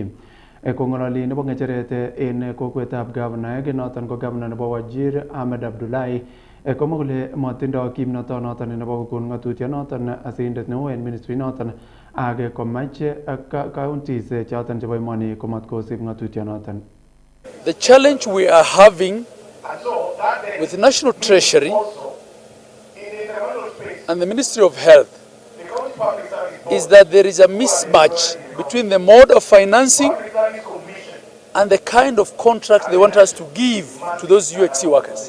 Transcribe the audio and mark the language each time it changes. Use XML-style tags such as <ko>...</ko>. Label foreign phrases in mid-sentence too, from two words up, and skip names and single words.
<kln>Kong'ololi nebo ng'echeret en kokwetab Governor noton ko Governor nebo Wajir Ahmed Abdullahi komwa kole matindo kimnoto noton nebo kokon ng'atutiet noton asirindet neo en ministry noton ak komach counties choton chebo emoni komatkosib ng'atutiet noton.</kln> <en>The challenge we are having with the National Treasury and the Ministry of Health is that there is a mismatch between the mode of financing and the kind of contract they want us to give to those UHC workers.</en>